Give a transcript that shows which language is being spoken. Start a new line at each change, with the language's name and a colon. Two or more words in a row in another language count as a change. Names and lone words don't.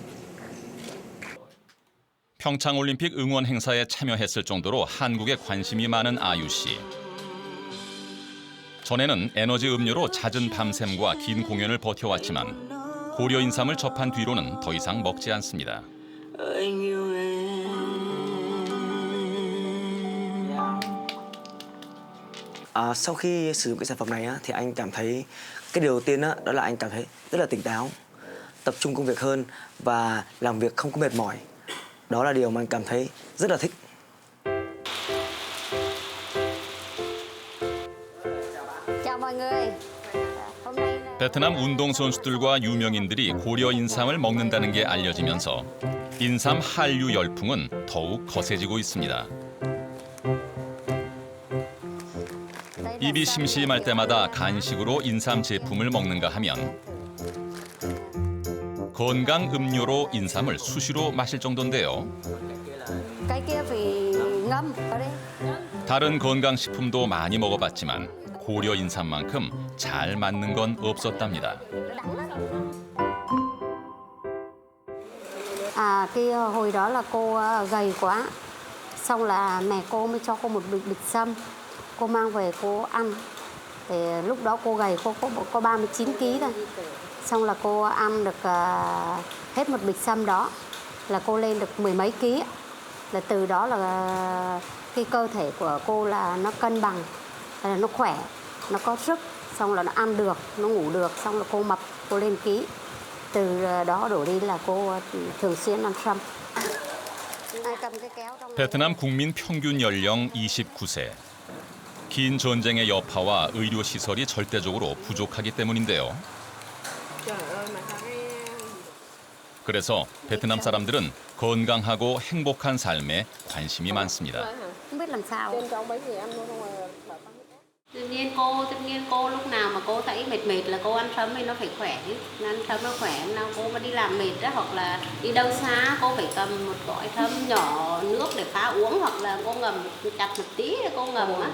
Korean: 평창올림픽 응원 행사에 참여했을 정도로 한국에 관심이 많은 아유 씨. 전에는 에너지 음료로 잦은 밤샘과 긴 공연을 버텨왔지만 고려 인삼을 접한 뒤로는 더 이상 먹지 않습니다.
Vietnamese: Sau khi sử dụng cái sản phẩm này thì anh cảm thấy cái điều đầu tiên đó là anh cảm thấy rất là tỉnh táo, tập trung công việc hơn và làm việc không có mệt mỏi. Đó là điều mà anh cảm thấy rất là thích. Chào mọi người. Hôm nay
Korean: 베트남 운동선수들과 유명인들이 고려 인삼을 먹는다는 게 알려지면서 인삼 한류 열풍은 더욱 거세지고 있습니다. 입이 심심할 때마다 간식으로 인삼 제품을 먹는가 하면 건강 음료로 인삼을 수시로 마실 정도인데요.
Vietnamese: Cái kia thì ngâm ở đây.
Korean: 다른 건강식품도 많이 먹어봤지만 고려 인삼만큼 잘 맞는 건 없었답니다.
Vietnamese: Hồi đó là cô gầy quá, xong là mẹ cô mới cho cô một bịch sâm, cô mang về cô ăn. Thì lúc đó cô gầy, cô có 39 kg thôi. Xong là cô ăn được hết một bịch sâm đó là cô lên được mười mấy ký. Là từ đó là cái cơ thể của cô là nó cân bằng, là nó khỏe, nó có sức, xong là nó ăn được, nó ngủ được, xong là cô mập, cô lên ký. từ đó đổ đi là cô thường xuyên ăn sâm.
Korean: 베트남 국민 평균 연령 29세. 긴 전쟁의 여파와 의료 시설이 절대적으로 부족하기 때문인데요. 그래서 베트남 사람들은 건강하고 행복한 삶에 관심이 많습니다.
Vietnamese: Không biết làm sao. Tự nhiên cô lúc nào mà cô thấy mệt là cô ăn sâm thì nó phải khỏe chứ. Ăn sâm nó khỏe, nào cô mà đi làm mệt đó, hoặc là đi đâu xa cô phải cầm một gói sâm nhỏ nước để pha uống, hoặc là cô ngầm chặt một tí cô ngầm á.